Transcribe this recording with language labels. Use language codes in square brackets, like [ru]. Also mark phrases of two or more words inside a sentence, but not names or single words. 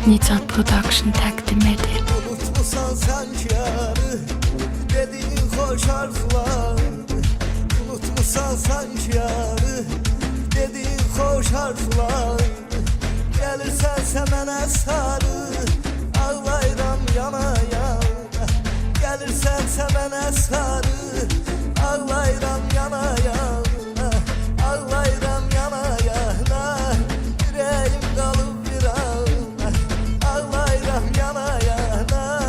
[az] Nicat Production təqdim edir. [tr] Unutmusan sen yarı dediğin hoş arzular. Unutmusan sen yarı dediğin hoş arzular. [az] Gelirsen mənə sarı ağlayıram yana yana. Gelirsen mənə sarı ağlayıram yana yana. Ağlayıram yana yana. Yüreğim qalıb bir ağına. Ağlayıram yana yana.